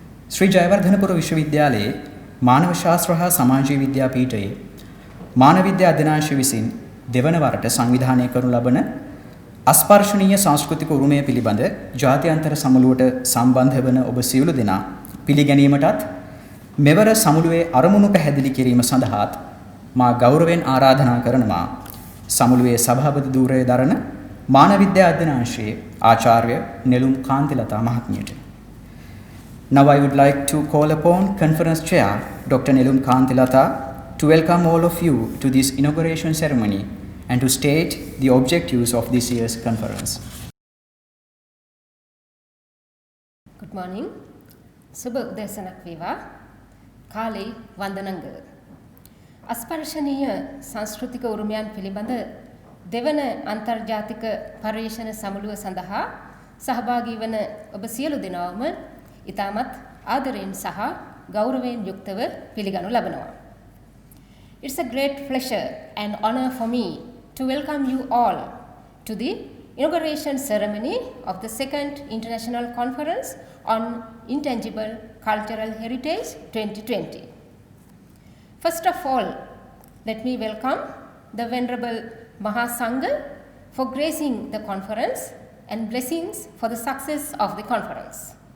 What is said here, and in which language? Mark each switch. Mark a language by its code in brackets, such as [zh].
[si] ශ්‍රී ජයවර්ධනපුර විශ්වවිද්‍යාලයේ මානව ශාස්ත්‍ර හා සමාජීය විද්‍යා පීඨයේ මානව විද්‍යා අධ්‍යනාංශය විසින් දෙවන වරට සංවිධානය කරනු ලබන අස්පර්ශනීය සංස්කෘතික උරුමය පිළිබඳ ජාත්‍යන්තර සමුළුවට සම්බන්ධ වන ඔබ සියලු දෙනා පිළිගැනීමටත් මෙවර සමුළුවේ අරමුණු පැහැදිලි කිරීම සඳහාත් මා ගෞරවයෙන් ආරාධනා කරනවා සමුළුවේ සභාපති ධූරය දරන මානව විද්‍යා අධ්‍යනාංශයේ ආචාර්ය නෙළුම් කාන්තිලතා මහත්මියට. [en] Now I would like to call upon Conference Chair Dr. Nelum Kantilata to welcome all of you to this inauguration ceremony and to state the objectives of this year's conference. Good morning. [si] සුබ උදෑසනක් වේවා. කාලේ වන්දනංග. අස්පර්ශනීය සංස්කෘතික උරුමයන් පිළිබඳ දෙවන අන්තර්ජාතික පර්යේෂණ සමුළුව සඳහා සහභාගී වන ඔබ සියලු දෙනාම ඉතාමත් ආදරයෙන් සහ ගෞරවයෙන් යුක්තව පිළිගනු ලබනවා. [en] It's a great pleasure and honor for me to welcome you all to the inauguration ceremony of the second International Conference on Intangible Cultural Heritage 2020. First of all, let me welcome the Venerable Mahasangha for gracing the conference and blessings for the success of the conference.